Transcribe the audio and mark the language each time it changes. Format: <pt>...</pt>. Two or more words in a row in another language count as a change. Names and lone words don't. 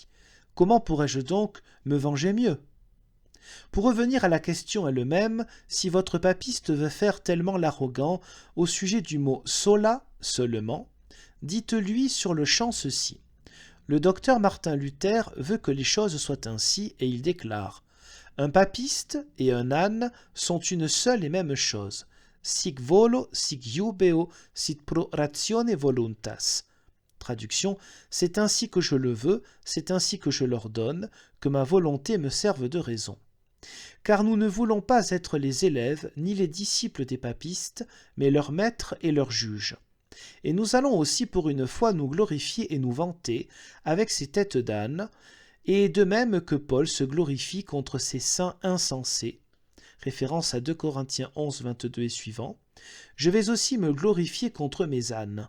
<fr>Comment pourrais-je donc me venger mieux ? Pour revenir à la question elle-même, si votre papiste veut faire tellement l'arrogant au sujet du mot « sola » seulement, dites-lui sur le champ ceci. Le docteur Martin Luther veut que les choses soient ainsi et il déclare « Un papiste et un âne sont une seule et même chose.</fr> <la>Sic volo, sic jubeo, sit pro ratione voluntas.</la> <fr>» Traduction, c'est ainsi que je le veux, c'est ainsi que je l'ordonne, que ma volonté me serve de raison. Car nous ne voulons pas être les élèves ni les disciples des papistes, mais leurs maîtres et leurs juges. Et nous allons aussi pour une fois nous glorifier et nous vanter avec ces têtes d'âne, et de même que Paul se glorifie contre ces saints insensés, référence à 2 Corinthiens 11, 22 et suivants, je vais aussi me glorifier contre mes ânes.</fr>